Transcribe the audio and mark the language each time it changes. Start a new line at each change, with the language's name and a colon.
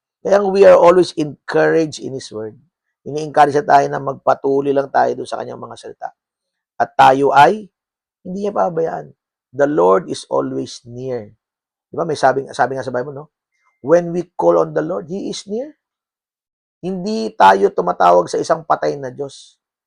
Filipino: Kaya
English: we are always encouraged in His Word.
Filipino: Ini-encourage tayo na magpatuloy lang tayo doon sa kanyang mga salita. At tayo ay hindi niya pabayaan.
English: The Lord is always near.
Filipino: Di ba? May sabi nga sa Bible, no?
English: When we call on the Lord, He is near.
Filipino: Hindi tayo tumatawag sa isang patay na Diyos.